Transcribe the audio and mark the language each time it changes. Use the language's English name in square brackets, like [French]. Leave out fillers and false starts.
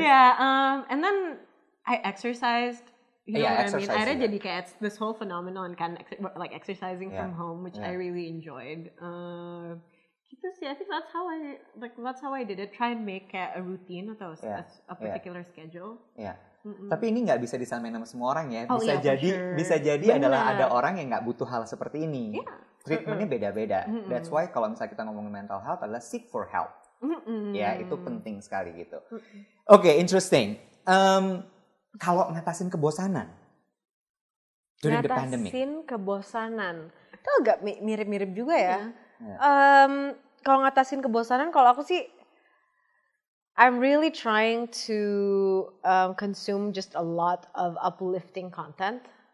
[English] Yeah, and then I exercised. You know what I mean? exercise [Indonesian] Akhirnya jadi kayak [English] this whole phenomenon kan, like exercising from home, which I really enjoyed. [Indonesian] Gitu sih, [English] I think that's how I did it. Try and make kayak a routine atau a particular schedule. [Indonesian] Ya. Tapi ini nggak bisa disamain sama semua orang ya. [English] Oh, [Indonesian] Bisa [English] yeah, for [Indonesian] jadi [English] sure. [Indonesian] bisa jadi Bener. adalah ada orang yang nggak butuh hal seperti ini. [English] Yeah. [Indonesian] Treatmentnya beda-beda. [English] That's why [Indonesian] kalau misalnya kita ngomongin mental health adalah [English] seek for help. [Indonesian] Ya, itu penting sekali gitu. [English] Oke, interesting. [Indonesian] Kalau ngatasin kebosanan [English] during the pandemic. [Indonesian] Ngatasin kebosanan. Itu agak mirip-mirip juga ya. [English] Yeah. [Indonesian] Kalau ngatasin kebosanan, kalau aku sih [English] I'm really trying to consume just a lot of uplifting content.